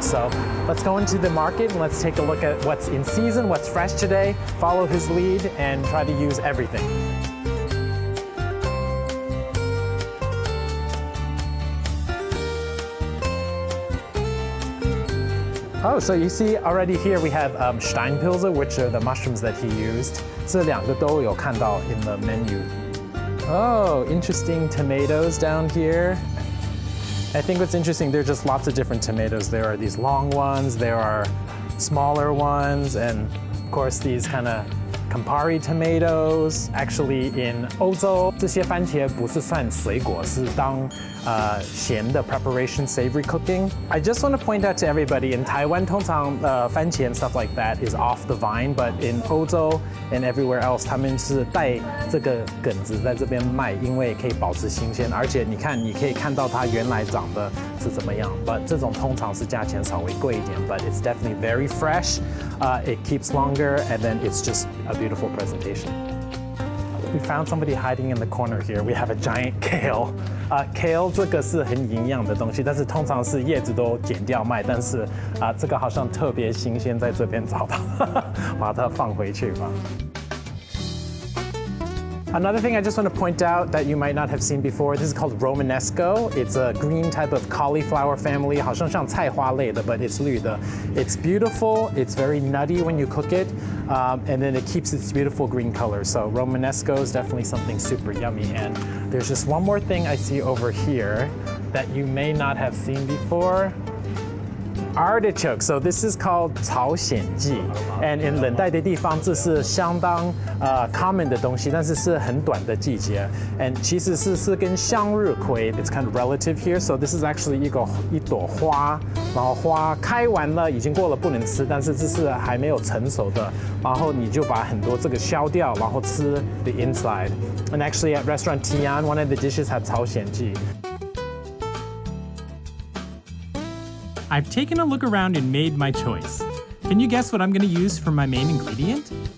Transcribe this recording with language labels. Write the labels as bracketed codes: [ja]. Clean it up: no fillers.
[en] So let's go into the market and let's take a look at what's in season, what's fresh today, follow his lead, and try to use everything. Oh, so you see already here we have Steinpilze, which are the mushrooms that he used. [zh] 这两个都有看到 [en] in the menu. Oh, interesting tomatoes down here. I think what's interesting, there are just lots of different tomatoes. There are these long ones, there are smaller ones, and of course these kind of Campari tomatoes. [zh] Actually, in 欧洲，这些番茄不是算水果，是当咸的 [en] preparation, savory cooking. I just want to point out to everybody, in Taiwan, [zh] 通常番茄 [en] and stuff like that is off the vine, but in [zh] 欧洲 [en] and everywhere else, [zh] 他们是带这个梗子在这边卖，因为可以保持新鲜，而且你可以看到它原来长的是怎么样。 [en] But [zh] 这种通常是价钱稍微贵一点 ， [en] but it's definitely very fresh. It keeps longer, and then it's just a beautiful presentation. We found somebody hiding in the corner here. We have a giant kale. [zh] Kale 这个是很营养的东西，但是通常是叶子都剪掉卖，但是这个好像特别新鲜，在这边找到，把它放回去吧。 [en] Another thing I just want to point out that you might not have seen before, this is called Romanesco. It's a green type of cauliflower family, [zh] 好像像菜花类的, [en] but it's 绿的. It's beautiful, it's very nutty when you cook it, and then it keeps its beautiful green color. So Romanesco is definitely something super yummy. And there's just one more thing I see over here that you may not have seen before. Artichoke. So this is called [zh] 朝鲜蓟 and in 冷带的地方这是相当common 的东西，但是是很短的季节 and 其实是跟向日葵 [en] it's kind of relative here. So this is actually [zh] 一朵花，然后花开完了已经过了不能吃，但是这是还没有成熟的，然后你就把很多这个削掉，然后吃 [en] the inside. And actually at Restaurant Tian, one of the dishes had 朝鲜蓟. I've taken a look around and made my choice. Can you guess what I'm going to use for my main ingredient?